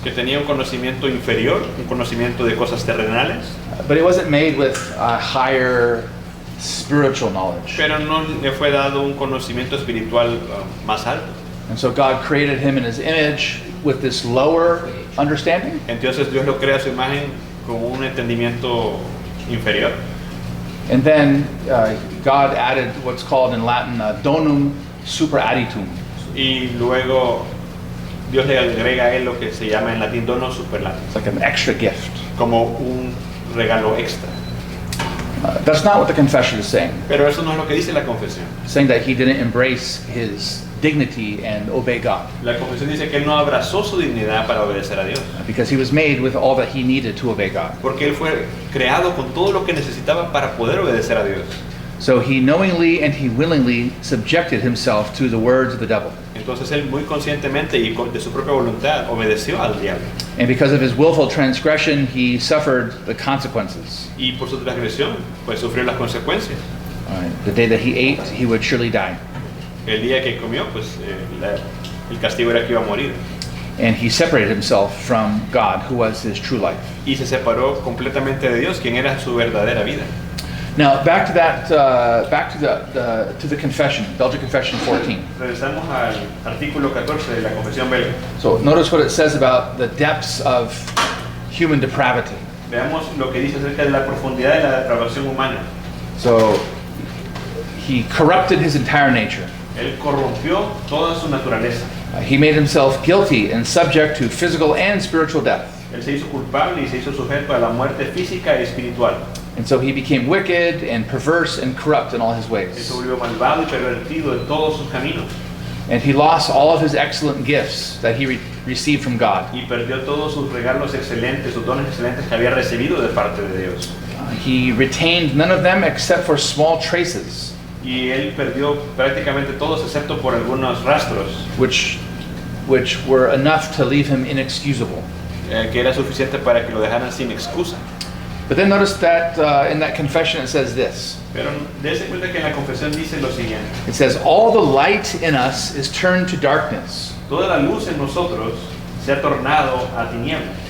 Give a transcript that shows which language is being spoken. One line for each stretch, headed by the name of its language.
Spanish: que tenía un conocimiento inferior, un conocimiento de cosas terrenales,
English: but it wasn't made with a higher spiritual knowledge.
Spanish: pero no le fue dado un conocimiento espiritual más alto.
English: And so God created him in his image with this lower understanding.
Spanish: Entonces Dios lo crea a su imagen con un entendimiento inferior.
English: And then God added what's called in Latin donum superadditum.
Spanish: Y luego Dios le agrega a él lo que se llama en latín dono superlatis,
English: It's like an extra gift.
Spanish: como un regalo extra.
English: That's not what the confession is saying.
Spanish: Pero eso no es lo que dice la confesión.
English: It's saying that he didn't embrace his dignity and obey God,
Spanish: La confesión dice que él no abrazó su dignidad para obedecer a Dios,
English: because he was made with all that he needed to obey God.
Spanish: porque él fue creado con todo lo que necesitaba para poder obedecer a Dios.
English: So he knowingly and he willingly subjected himself to the words of the devil.
Spanish: Entonces él muy conscientemente y de su propia voluntad obedeció al diablo.
English: And because of his willful transgression, he suffered the consequences.
Spanish: Y por su transgresión, pues sufrió las consecuencias.
English: The day that he ate, he would surely die.
Spanish: El día que comió, pues el castigo era que iba a morir.
English: And he separated himself from God, who was his true life.
Spanish: Y se separó completamente de Dios, quien era su verdadera vida.
English: Now, back to that, back to the confession, Belgian Confession 14.
Spanish: Regresamos al artículo 14 de la Confesión Belga.
English: So notice what it says about the depths of human depravity.
Spanish: Veamos lo que dice acerca de la profundidad de la depravación humana.
English: So he corrupted his entire nature.
Spanish: Él corrompió toda su naturaleza.
English: He made himself guilty and subject to physical and spiritual death.
Spanish: Él se hizo culpable y se hizo sujeto a la muerte física y espiritual.
English: And so he became wicked and perverse and corrupt in all his
Spanish: Él
English: ways.
Spanish: se volvió malvado y pervertido en todos sus caminos.
English: And he lost all of his excellent gifts that he received from God.
Spanish: Y perdió todos sus regalos excelentes, sus dones excelentes que había recibido de parte de Dios.
English: He retained none of them except for small traces,
Spanish: Y él perdió prácticamente todos excepto por algunos rastros,
English: which were enough to leave him inexcusable.
Spanish: que era suficiente para que lo dejaran sin excusa.
English: But then notice that in that confession it says this.
Spanish: Pero dése cuenta que en la confesión dice lo siguiente:
English: It says, all the light in us is turned to darkness.
Spanish: toda la luz en nosotros se ha tornado a tinieblas.